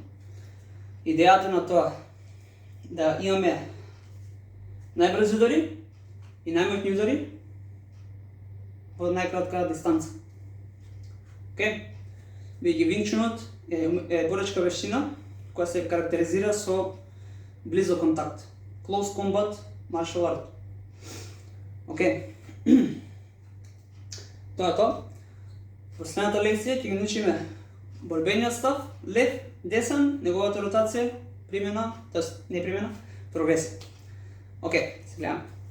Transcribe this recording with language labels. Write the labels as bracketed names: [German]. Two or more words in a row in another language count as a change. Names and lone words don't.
[Macedonian] Идејата на тоа да имаме најбрзи удари и најмоќни удари во најкратка дистанца. Океј? Бидејќи Wing Chun е боречка вештина која се карактеризира со близок контакт. [English] Close combat martial art. [Macedonian] Океј. Тоа е тоа. Во следната лекција ќе ги научиме борбениот став, лев, десен, неговата ротација, примена, тоест не примена, прогресија. Океј, се гледаме.